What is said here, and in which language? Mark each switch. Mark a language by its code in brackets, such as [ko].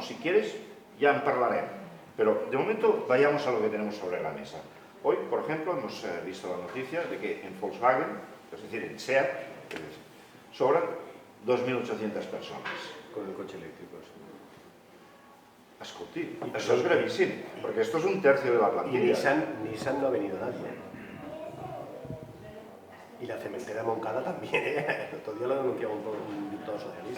[es] Si quieres, ya [ca] en parlarem. [es] Pero de momento vayamos a lo que tenemos sobre la mesa. Hoy, por ejemplo, hemos visto la noticia de que en Volkswagen, es decir, en SEAT, sobran 2.800 personas. Con el coche eléctrico, sí. [ca] Escolti, això és gravíssim, perquè [es] esto es un tercio de la plantilla. Y Nissan no ha venido nadie. Y la cementera de Moncada también, El otro día lo denunciaba un diputado socialista.